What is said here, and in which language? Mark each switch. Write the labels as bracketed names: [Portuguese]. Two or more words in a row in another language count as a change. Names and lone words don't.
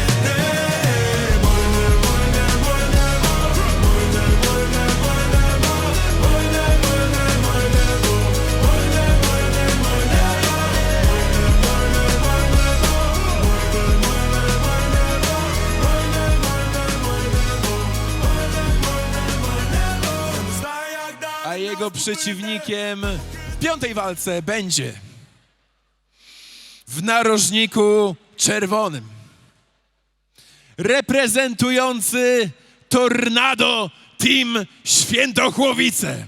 [Ukrainian] Небо, небо, небо, небо, ой, небо, небо, небо, ой, небо, небо, небо, ой, небо, небо, небо, ой, небо, небо, небо, ой, небо, небо, небо, ой, небо, небо, небо, ой, небо, небо, небо. Знаю, як далі. [Polish] A jego przeciwnikiem w 5. walce będzie w narożniku czerwonym reprezentujący Tornado Team Świętochłowice.